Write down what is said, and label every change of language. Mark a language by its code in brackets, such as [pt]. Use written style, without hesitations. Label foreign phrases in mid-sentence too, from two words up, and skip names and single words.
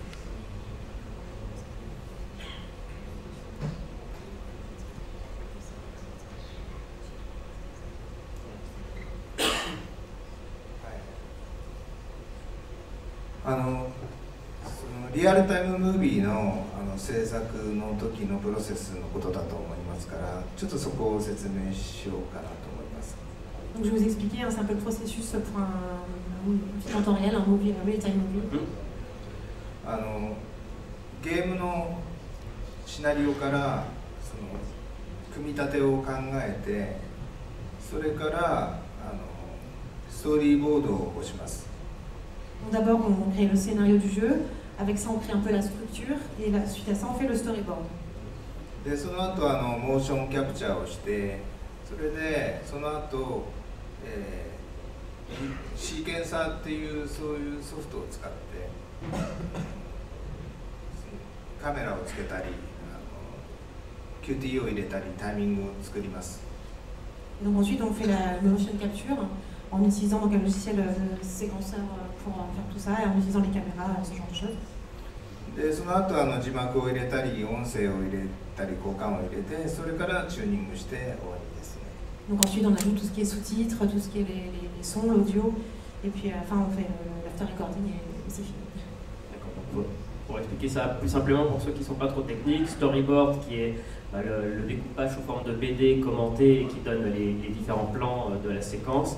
[ja] . リアルタイムムービーの制作の時のプロセスのことだと思いますから、ちょっとそこを説明しようかなと思います。 [fr] Donc je vais vous expliquer, c'est un peu le processus pour un film en temps réel, un [en] real-time movie. [ja] ゲームのシナリオから組み立てを考えて、それからストーリーボードを起こします。 [fr] Donc d'abord on crée le scénario du jeu, avec ça on crée un peu la structure, et suite à ça on fait le storyboard. [ja] でその後モーションキャプチャーをして、それでその後、シーケンサーっていうそういうソフトを使ってカメラをつけたり、QT を入れたりタイミングを作ります。 [fr] Donc ensuite on fait la [en] motion capture [fr] en utilisant donc un logiciel de séquenceur pour faire tout ça, et en utilisant les caméras, ce genre de choses. [ja] でその後字幕を入れたり音声を入れたり交換を入れてそれからチューニングして終わりですね。 [fr] Donc ensuite on ajoute tout ce qui est sous-titres, tout ce qui est les sons, l'audio, et puis à la fin on fait l' [en] after recording [fr] et c'est fini. D'accord. Pour expliquer ça plus simplement pour ceux qui ne sont pas trop techniques, storyboard qui est le découpage sous forme de BD commenté et qui donne les différents plans de la séquence.